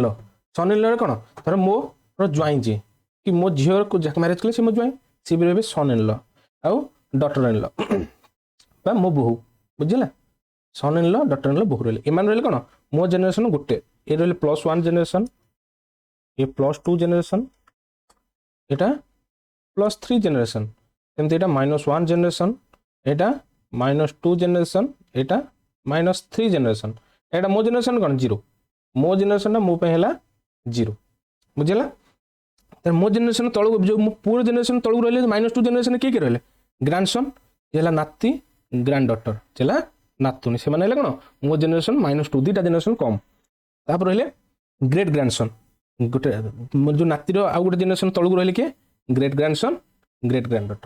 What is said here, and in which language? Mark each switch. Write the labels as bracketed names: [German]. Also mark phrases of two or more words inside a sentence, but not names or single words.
[English] son in law [Odia] କ'ଣ, ଧର ମୋର ଜ୍ୱାଇଁ ଯିଏ କି ମୋ ଝିଅକୁ ଯାହାକୁ ମ୍ୟାରେଜ କଲେ ସେ ମୋ ଜ୍ୱାଇଁ, ସିଏ ବି ରହିବେ [English] son in law. [Odia] ଆଉ [English] daughter in law [Odia] ବା ମୋ ବୋହୂ। ବୁଝିଲା। [English] son in law, daughter in law, [Odia] ବୋହୂ ରହିଲେ। ଏମାନେ ରହିଲେ କ'ଣ ମୋ ଜେନେରେସନ ଗୋଟେ। ଏ ରହିଲେ +1 ଜେନେରେସନ, ଏ +2 ଜେନେରେସନ, ଏଟା +3 ଜେନେରେସନ, ସେମିତି ଏଟା -1 ଜେନେରେସନ, ଏଟା -2 ଜେନେରେସନ, ଏଟା -3 ଜେନେରେସନ। ଏଟା ମୋ ଜେନେରେସନ କୋନ 0, ମୋ ଜେନେରେସନଟା ମୋ ପାଇଁ ହେଲା 0। ବୁଝିଲା। ତାର ମୋ ଜେନେରେସନ ତଳକୁ ଯୋଉ ମୋ ପୁଅ ଜେନେରେସନ ତଳକୁ ରହିଲେ -2 ଜେନେରେସନ କିଏ କିଏ ରହିଲେ, ଗ୍ରାଣ୍ଡସନ୍, ହେଲା ନାତି, [English] grand daughter, [Odia] ହେଲା ନାତୁଣୀ, ସେମାନେ ହେଲେ କ'ଣ ମୋ ଜେନେରେସନ -2, 2ଟା ଜେନେରେସନ କମ୍। ତାପରେ ରହିଲେ [English] great grandson, [Odia] ଗୋଟେ ଯୋଉ ନାତିର ଆଉ ଗୋଟେ ଜେନେରେସନ ତଳକୁ ରହିଲେ କିଏ, [English] great grandson, great grand daughter.